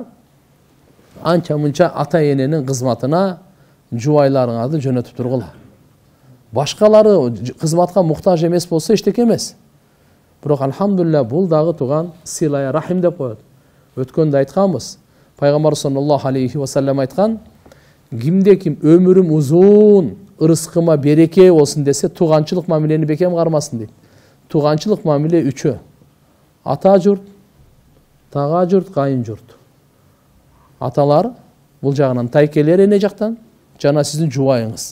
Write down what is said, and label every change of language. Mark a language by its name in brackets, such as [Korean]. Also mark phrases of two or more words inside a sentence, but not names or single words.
[Kyrgyz] Анча мынча ата эненин кызматына жубайларыңарды жөнөтүп тургула. Башкалары кызматка муктаж эмес болсо эчтеке эмес. Бирок алхамдулилля бул дагы туган [Arabic] صلة الرحم [Kyrgyz] деп коет. Өткөндө айтканбыз. Пайгамбар [Arabic] صلى الله عليه وسلم [Kyrgyz] айткан, кимде ким өмүрүм узун, ырыскыма береке болсун десе, туганчылык мамилени бекем кармасын дейт. Туганчылык мамиле 3. Ата журт, тага журт, кайын журт. Аталар бул жагынан, тайкелер эне жактан, жана сиздин жубайыңыз.